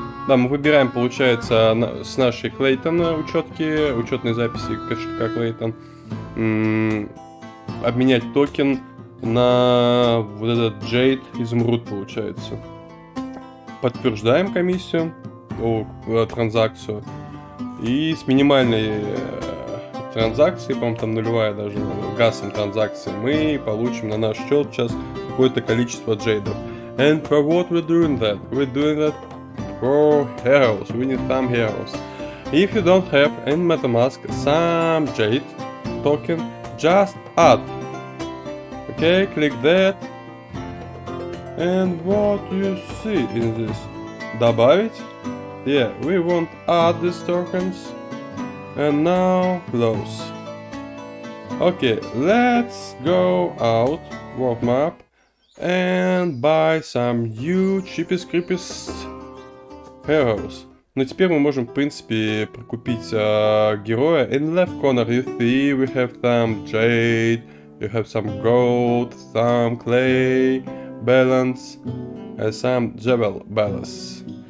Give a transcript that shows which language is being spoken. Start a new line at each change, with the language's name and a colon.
Russian: Да, мы выбираем, получается, с нашей Clayton учетной записи кошелька Clayton, обменять токен на вот этот Jade изумруд, получается. Подтверждаем комиссию, транзакцию. И с минимальной транзакцией, по-моему, там нулевая даже, гасом транзакции, мы получим на наш счет сейчас какое-то количество джейдов.
English: And for what we're doing that? We're doing that for heroes. We need some heroes. If you don't have in MetaMask some jade token, just add. Okay, click that. And what you see in this? Добавить? Yeah, we want add these tokens. And now close. Okay, let's go out, world map, and buy some new cheapest creepiest heroes.
Russian: Но теперь мы можем, в принципе, прокупить героя.
English: In left corner you see we have some jade, you have some gold, some clay, balance, and some jewel balance.